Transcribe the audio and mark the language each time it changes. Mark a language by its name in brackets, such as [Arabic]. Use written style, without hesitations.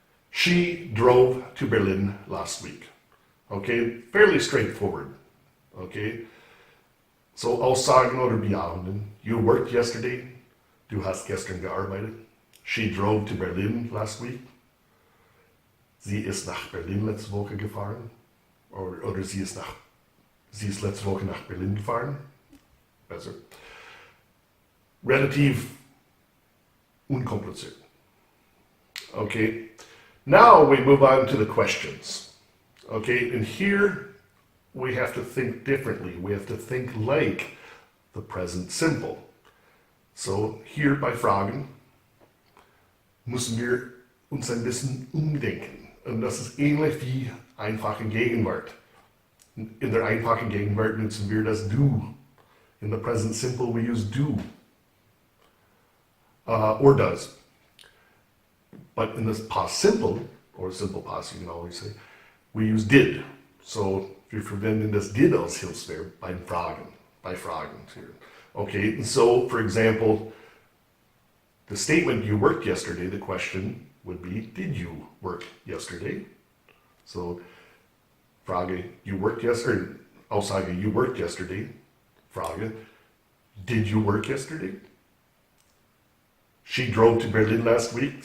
[English] She drove to Berlin last week. Okay, fairly straightforward. [German] Okay, so Aussagen oder Bejahungen. [English] You worked yesterday. [German] Du hast gestern gearbeitet. [English] She drove to Berlin last week. [German] Sie ist nach Berlin letzte Woche gefahren. Oder sie ist letzte Woche nach Berlin gefahren. Besser. Relativ unkompliziert. [English] Okay, now we move on to the questions. Okay, and here we have to think differently. We have to think like the present simple. [German] So hier bei Fragen müssen wir uns ein bisschen umdenken. Und das ist ähnlich wie einfache Gegenwart. In der einfachen Gegenwart nutzen wir das [English] du. In the present simple we use do. Or does. But in this past simple, or simple past you can always say, we use did. [German] So wir verwenden das did als Hilfsverb bei Fragen. Hier. [English] Okay, and so for example, the statement you worked yesterday, the question would be, did you work yesterday? So, Frage, you worked yesterday, Aussage, you worked yesterday. Frage, did you work yesterday? She drove to Berlin last week.